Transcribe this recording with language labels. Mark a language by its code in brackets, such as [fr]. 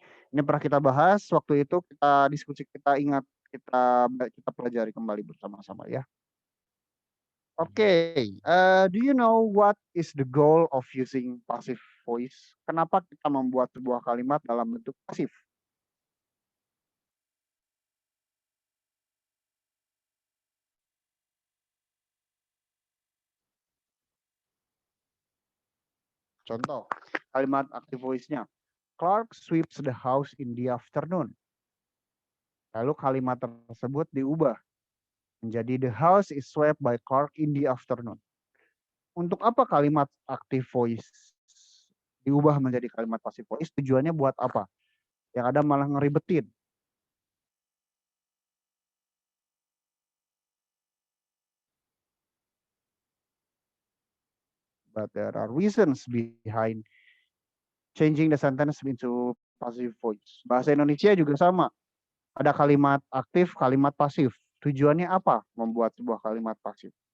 [id] Ini pernah kita bahas waktu itu, kita diskusi, kita ingat, kita pelajari kembali bersama-sama ya. [en] Oke, do you know what is the goal of using passive voice? [id] Kenapa kita membuat sebuah kalimat dalam bentuk pasif? Contoh, kalimat active voice-nya. [en] Clark sweeps the house in the afternoon. [id] Lalu kalimat tersebut diubah menjadi [en] the house is swept by Clark in the afternoon. [id] Untuk apa kalimat active voice diubah menjadi kalimat passive voice? Tujuannya buat apa? Yang ada malah ngeribetin. [en] But there are reasons behind changing the sentence into passive voice. [id] Bahasa Indonesia juga sama. Ada kalimat aktif, kalimat pasif. Tujuannya apa membuat sebuah kalimat pasif?